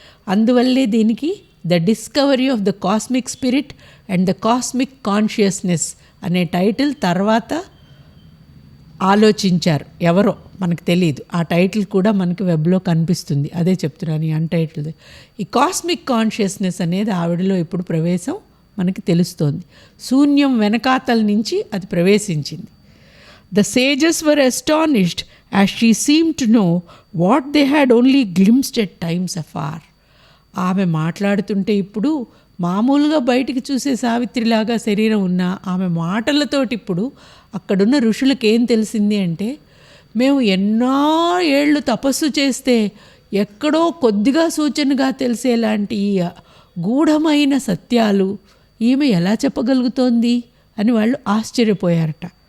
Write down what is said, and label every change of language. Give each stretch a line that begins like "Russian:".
Telugu: అందువల్లే దీనికి
English: the discovery of the cosmic spirit and the cosmic consciousness
Telugu: అనే title తర్వాత ఆలోచించారు ఎవరో, మనకు తెలియదు. ఆ టైటిల్ కూడా మనకి వెబ్లో కనిపిస్తుంది. అదే చెప్తున్నాను, ఈ అన్టైటిల్ది. ఈ కాస్మిక్ కాన్షియస్నెస్ అనేది ఆవిడలో ఇప్పుడు ప్రవేశం మనకి తెలుస్తోంది. శూన్యం వెనకాతల నుంచి అది ప్రవేశించింది.
English: The sages were astonished as she seemed to know what they had only glimpsed at times afar.
Telugu: ఆమె మాట్లాడుతుంటే ఇప్పుడు మామూలుగా బయటికి చూసే సావిత్రిలాగా శరీరం ఉన్న ఆమె మాటలతోటి ఇప్పుడు అక్కడున్న ఋషులకు ఏం తెలిసింది అంటే, మేము ఎన్నో ఏళ్ళు తపస్సు చేస్తే ఎక్కడో కొద్దిగా సూచనగా తెలిసేలాంటి ఈ గూఢమైన సత్యాలు ఈమె ఎలా చెప్పగలుగుతోంది అని వాళ్ళు ఆశ్చర్యపోయారట.